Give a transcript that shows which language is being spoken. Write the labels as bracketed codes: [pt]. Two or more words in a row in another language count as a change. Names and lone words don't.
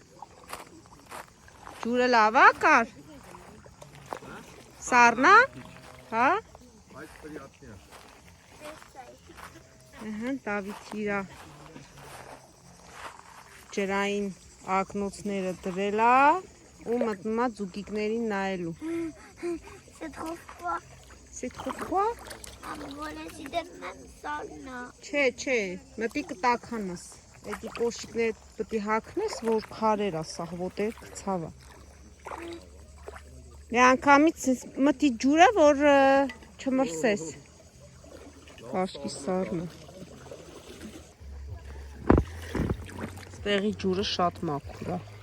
[hy] Ջուրը լավա կար։ Սառնա, հա։ Դավիթ իրա ջրային ակնոցները դրել է ու մտնում է ձուկիկներին նայելու։ [fr] C'est trop froid. C'est trop froid? Voilà, c'est de même sauna. [hy] Չէ, մտի կտականս։ Էդի կոշիկները պետք է հագնես, որ քարեր է սաղ ոտեր կցավա։ Մի անգամից մտի ջուրը, որ չմրսես։ Կաշկի սառնը։ Ստեղի ջուրը շատ մաքուր է։